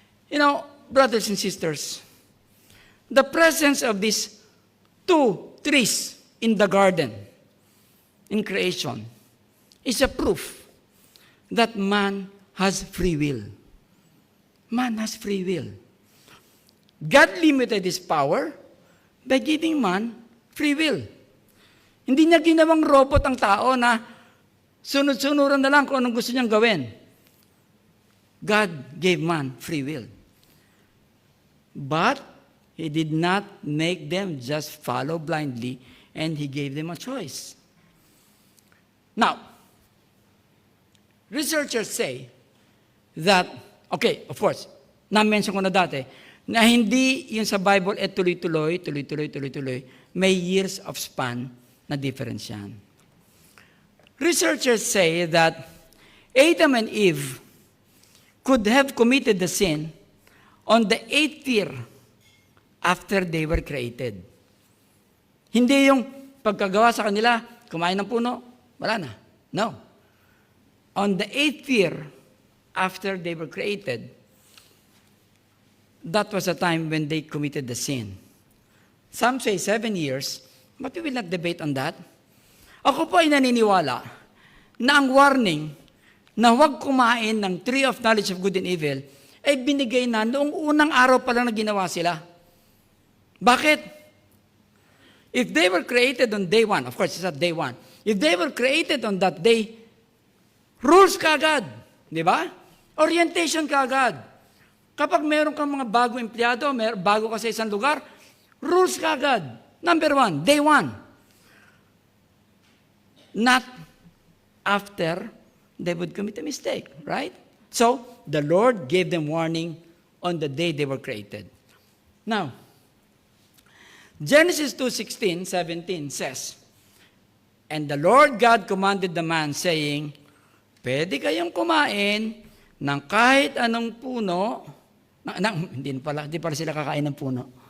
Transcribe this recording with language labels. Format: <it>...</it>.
<en>You know, brothers and sisters, the presence of these two trees in the garden, in creation, is a proof that man has free will. Man has free will. God limited his power by giving man free will.</en> <tl>Hindi niya ginawang robot ang tao na sunod-sunuran na lang kung anong gusto niyang gawin.</tl> <en>God gave man free will. But He did not make them just follow blindly, and He gave them a choice. Now, researchers say that, okay, of course,</en> <tl>na-mention ko na dati, na hindi yung sa Bible tuloy-tuloy, may years of span na difference yan.</tl> <en>Researchers say that Adam and Eve could have committed the sin on the 8th year after they were created.</en> <tl>Hindi yung pagkagawa sa kanila, kumain ng puno, wala na.</tl> <en>No. On the 8th year after they were created, that was the time when they committed the sin. Some say 7 years, but we will not debate on that.</en> <tl>Ako po ay naniniwala na ang warning na huwag kumain ng</tl> <en>tree of knowledge of good and evil</en> <tl>ay binigay na noong unang araw pa lang na ginawa sila. Bakit?</tl> <en>If they were created on day 1, of course, it's not day 1. If they were created on that day,</en> <tl>rules kaagad. Di ba? Orientation kaagad. Kapag meron kang mga bagong empleyado, bago ka sa isang lugar, rules kaagad.</tl> <en>Number 1, day 1. Not after they would commit a mistake, right? So, the Lord gave them warning on the day they were created. Now, Genesis 2:16, 17 says, "And the Lord God commanded the man, saying,</en> <tl>pwede kayong kumain ng kahit anong puno, hindi pala sila kakain ng puno.</tl>